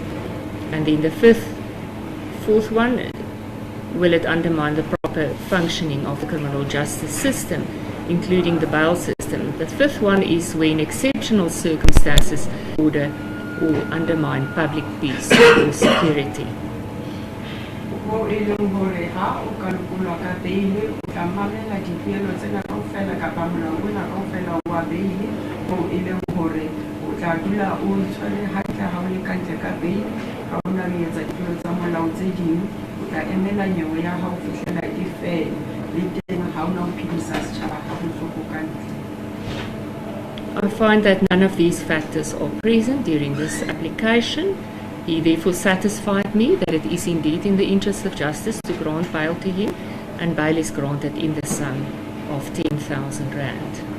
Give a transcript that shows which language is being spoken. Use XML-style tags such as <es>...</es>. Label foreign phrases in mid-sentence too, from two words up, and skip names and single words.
<en>And then the fourth one, will it undermine the proper functioning of the criminal justice system, including the bail system? The fifth one is when exceptional circumstances order or undermine public peace or security.</en> <st>Mo e leng gore ha o ka lokolwa ka beili o tla mamela dipeelo tsena kaofela kapa molao ona kaofela wa beili mo e leng gore o tla dula o itshware hantle ha o le kantle ka beili ha o na le etsa dipeelo tsa molao tse ding o tla emela nyewe ya hao fihlela e fele le teng ha o na o phedisa setjhaba ha bohloko ka ntle.</st> <en>I find that none of these factors are present during this application. He therefore satisfied me that it is indeed in the interest of justice to grant bail to him, and bail is granted in the sum of 10,000 rand.</en>